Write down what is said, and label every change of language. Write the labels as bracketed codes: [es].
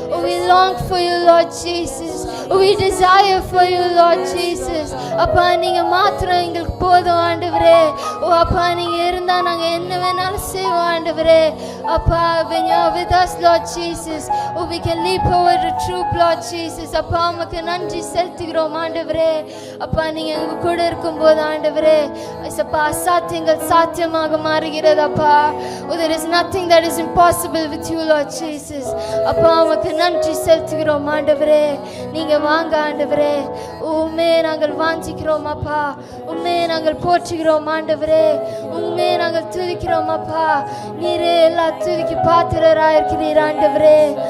[en] We long for you, Lord Jesus. We desire for you, Lord Jesus. [ta] அப்பா நீங்க மாத்திரம் எங்களுக்கு போதும் ஆண்டவரே. அப்பா நீங்க இருந்தா நாங்க என்ன வேணாலும் செய்வோம் ஆண்டவரே. [en] அப்பா when you are with us, Lord Jesus, we can leap over the troop, Lord Jesus. [ta] அப்பா உமக்கு நன்றி செலுத்துகிறோம் ஆண்டவரே. அப்பா நீங்க எங்க கூட இருக்கும்போது ஆண்டவரே அப்பா அசாத்தியங்கள் சாத்தியமாக மாறுகிறது அப்பா. [en] There is nothing that is impossible with you, Lord Jesus. [ta] அப்பா உமக்கு நன்றி செலுத்துகிறோம் ஆண்டவரே. நீங்க வாங்க ஆண்டவரே. உம்மையை நாங்கள் வாஞ்சிக்கிறோம் அப்பா. உம்மையை நாங்கள் போற்றுகிறோம் ஆண்டவரே. உம்மையை நாங்கள் துதிக்கிறோம் அப்பா. நீரே எல்லா துதிக்கு பாத்திரராயிருக்கிறீர் ஆண்டவரே.